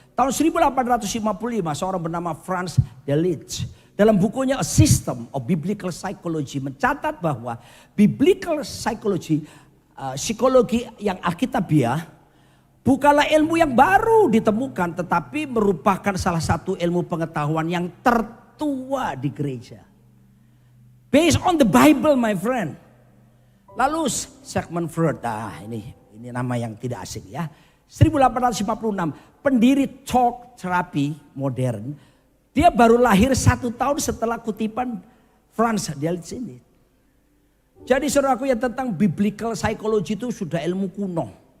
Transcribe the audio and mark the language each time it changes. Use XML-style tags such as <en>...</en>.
<id>Tahun 1855 seorang bernama Franz Delitzsch dalam bukunya A System of Biblical Psychology mencatat bahwa biblical psychology, psikologi yang alkitabiah, bukanlah ilmu yang baru ditemukan, tetapi merupakan salah satu ilmu pengetahuan yang tertua di gereja.</id> <en>Based on the Bible, my friend.</en> <id>Lalu Sigmund Freud, ini nama yang tidak asing ya. 1856, pendiri talk terapi modern. Dia baru lahir 1 tahun setelah kutipan Franz Delitzsch ini. Jadi saudaraku, yang tentang biblical psychology itu sudah ilmu kuno.</id>